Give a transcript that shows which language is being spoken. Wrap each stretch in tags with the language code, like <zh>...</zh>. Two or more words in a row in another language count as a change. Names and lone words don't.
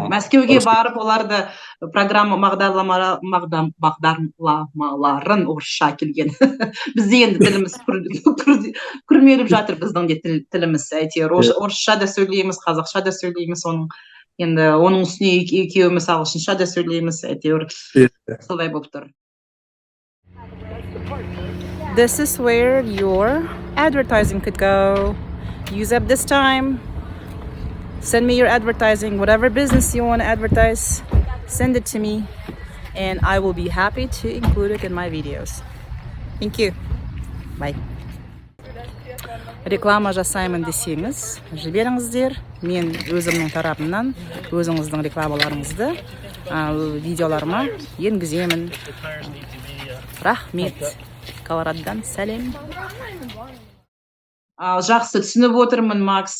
<kk>Мәскеуге барып, оларды программа бағдарламаларын орысша келген. Бізде енді тіліміз күрмеліп жатыр, біздің де тіліміз. Әйтеуір орысша да сөйлейміз, қазақша да сөйлейміз, енді оның үстіне екеуміз ағылшынша да сөйлейміз, әйтеуір солай болып тұр.</kk> <en>This is where your advertising could go. Use up this time. Send me your advertising, whatever business you want to advertise, send it to me, and I will be happy to include it in my videos. Thank you. Bye.</en> <kk>Реклама жасаймын десеңіз, жіберіңіздер. Мен өзімнің тарапымнан өзіңіздің рекламаларыңызды видеоларыма енгіземін. Рахмет. Колорадодан сәлем. Жақсы, түсініп отырмын, Макс.</kk>